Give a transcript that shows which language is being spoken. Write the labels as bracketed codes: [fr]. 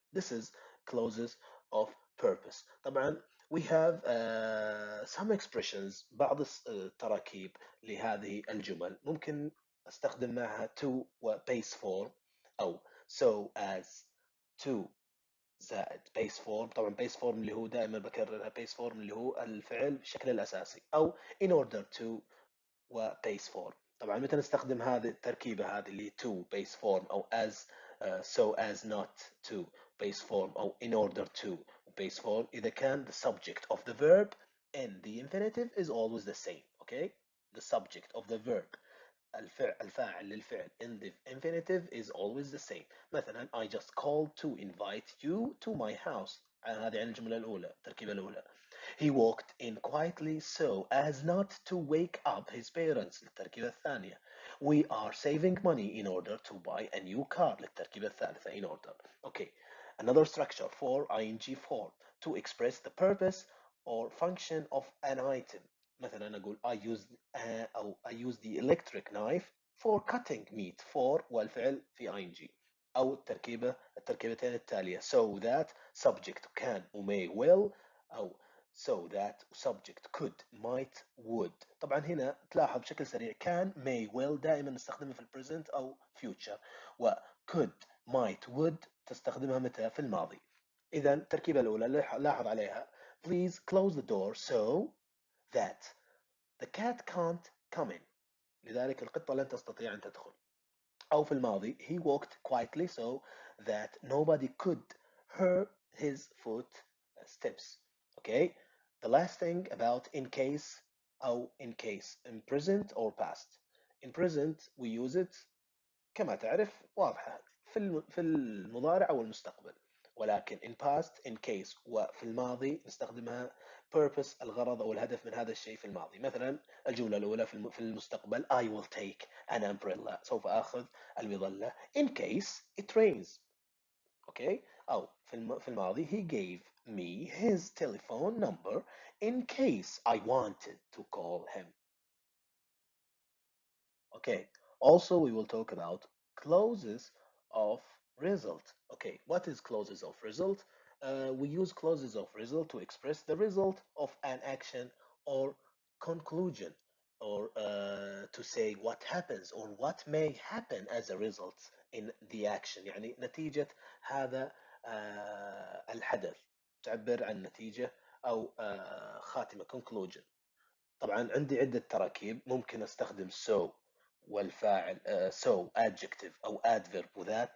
[en] This is clauses of purpose. طبعا we have some expressions، [ar] بعض التراكيب لهذه الجمل ممكن استخدم معها [en] to و base form، أو so as to زائد base form. طبعا base form اللي هو دائما بكررها base form اللي هو الفعل بالشكل الأساسي، أو in order to و base form. [ar] طبعا متى نستخدم هذه التركيبة هذه اللي [en] to base form، أو as so as not to base form، أو in order to base form، [ar] إذا كان [en] the subject of the verb in the infinitive is always the same. Okay, the subject of the verb [ar] الفاعل للفعل [en] in the infinitive is always the same. مثلا I just called to invite you to my house، [ar] هذه عن الجملة الأولى، التركيبة الأولى. [en] He walked in quietly so as not to wake up his parents [ar] للتركيبة الثانية. [en] We are saving money in order to buy a new car [ar] للتركيبة الثالثة [en] in order. Okay, another structure for ing form to express the purpose or function of an item. [ar] مثلا أقول [en] I use the electric knife for cutting meat for [ar] والفعل في [en] ing [ar] أو التركيبتين التالية [en] so that subject can و may will أو so that subject could might would. [ar] طبعا هنا تلاحظ بشكل سريع [en] can may will [ar] دائما نستخدمها في البريزنت أو future و [en] could might would [ar] تستخدمها متى في الماضي. إذا التركيبة الأولى لاحظ عليها [en] please close the door so that the cat can't come in. [ar] لذلك القطة لن تستطيع أن تدخل. أو في الماضي [en] he walked quietly so that nobody could hear his footsteps. Okay, the last thing about in case أو in case in present or past. In present we use it [ar] كما تعرف واضحة في المضارع أو المستقبل، ولكن [en] in past in case [ar] وفي الماضي نستخدمها purpose الغرض أو الهدف من هذا الشيء في الماضي. مثلا الجملة الأولى في المستقبل [en] I will take an umbrella [ar] سوف آخذ المظلة [en] in case it rains. Okay. [ar] أو في الماضي [en] he gave me his telephone number in case I wanted to call him. Okay, also we will talk about clauses of result. Okay, what is clauses of result? We use clauses of result to express the result of an action or conclusion, or to say what happens or what may happen as a result in the action. [ar] يعني نتيجة هذا الحدث تعبر عن نتيجة أو خاتمة conclusion. طبعا عندي عدة تراكيب ممكن استخدم so والفاعل so adjective أو adverb وذات.